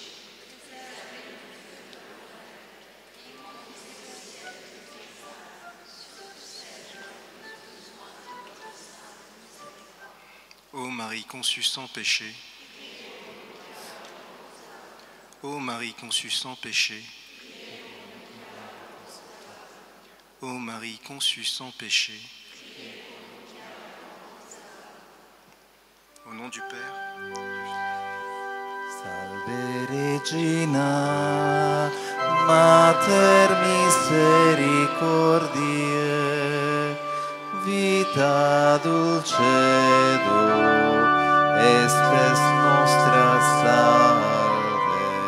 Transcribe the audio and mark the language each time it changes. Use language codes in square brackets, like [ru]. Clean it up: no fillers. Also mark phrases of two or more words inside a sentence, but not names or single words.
[fr] Ô Marie conçue sans péché, ô Marie conçue sans péché, ô Marie conçue sans péché, au nom du Père, [la] Salve Regina, Mater misericordiae, vita dulcedo, espes nostra salve.